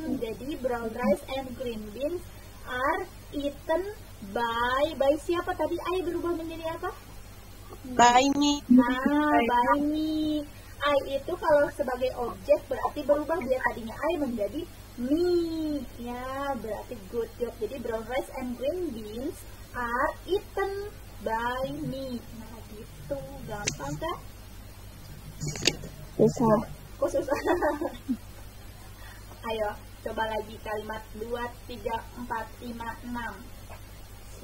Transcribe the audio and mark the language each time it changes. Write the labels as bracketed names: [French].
[English] Jadi brown rice and green beans are eaten by [Indonesian] siapa tadi? I berubah menjadi apa? [English] By me. Nah, by me. [Indonesian] I itu kalau sebagai objek berarti berubah, dia tadinya I menjadi me. Ya, berarti [English] good job. Jadi brown rice and green beans are eaten by me. [Indonesian] Nah, gitu. Gampang kan? Susah. Kok susah? Ayo, coba lagi kalimat 2, 3, 4, 5, 6.